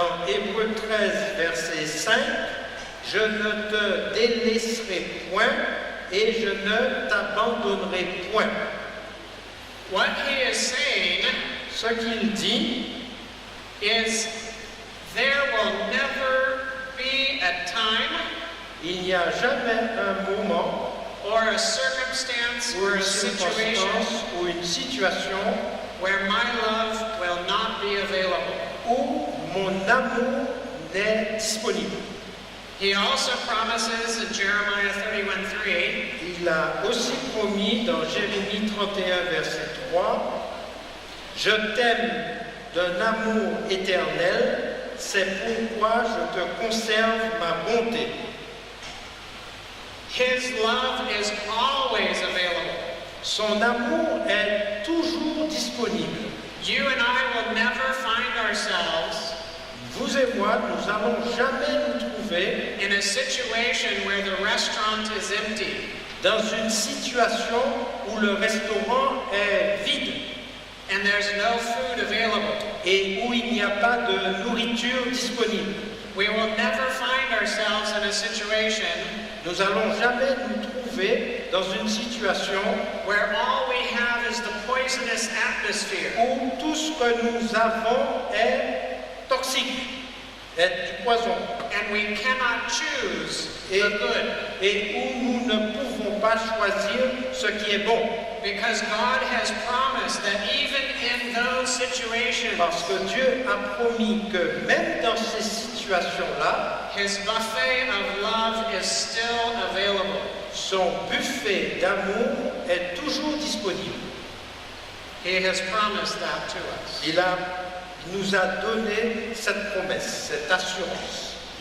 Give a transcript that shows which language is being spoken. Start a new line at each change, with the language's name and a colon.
French: dans Hébreux 13, verset 5, « Je ne te délaisserai point et je ne t'abandonnerai point. »
English: What He is saying
French: Ce qu'il dit,
English: is there will never be a time
French: il n'y a jamais un moment
English: or a circumstance
French: ou
English: or
French: une
English: a situation
French: circonstance ou une situation
English: where my love will not be available.
French: où mon amour n'est disponible.
English: He also promises in Jeremiah 31:3,
French: Il a aussi promis dans Jérémie 31, verset 3, « Je t'aime d'un amour éternel, c'est pourquoi je te conserve ma bonté. »
English: His love is always available.
French: Son amour est toujours disponible.
English: You and I will never find ourselves
French: Vous et moi, nous n'allons jamais nous trouver
English: in a situation where the restaurant is empty
French: dans une situation où le restaurant est vide
English: and there's no food available.
French: et où il n'y a pas de nourriture disponible.
English: We will never find ourselves in a situation
French: Nous n'allons jamais nous trouver dans une situation
English: where all we have is the poisonous atmosphere.
French: où tout ce que nous avons est toxique, est du poison,
English: And we cannot choose
French: et,
English: the good
French: et où nous ne pouvons pas choisir ce qui est bon.
English: because God has promised that even in those situations,
French: Parce que Dieu a promis que même dans ces situations-là,
English: His buffet of love is still available.
French: son buffet d'amour est toujours disponible.
English: He has promised that to us.
French: Il nous a donné cette promesse, cette assurance.